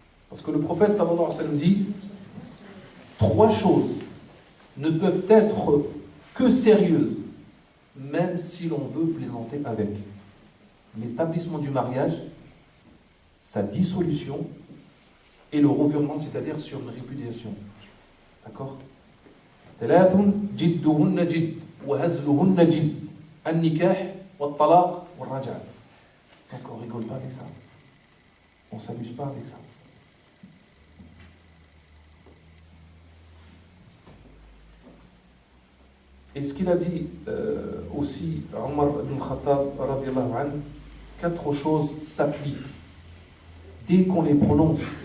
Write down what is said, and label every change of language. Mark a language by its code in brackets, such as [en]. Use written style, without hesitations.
[fr] Parce que le prophète sallallahu alayhi wa sallam dit 3 choses ne peuvent être que sérieuses, même si l'on veut plaisanter avec. L'établissement du mariage, sa dissolution et le revirement, c'est-à-dire sur une répudiation. D'accord? [ar] ثلاث جدهن جد وهزلهن جد النكاح والطلاق والرجعة. [fr] Donc on ne rigole pas avec ça. On ne s'amuse pas avec ça. Et ce qu'il a dit aussi, Omar ibn Khattab, radiyallahu anhu, 4 choses s'appliquent dès qu'on les prononce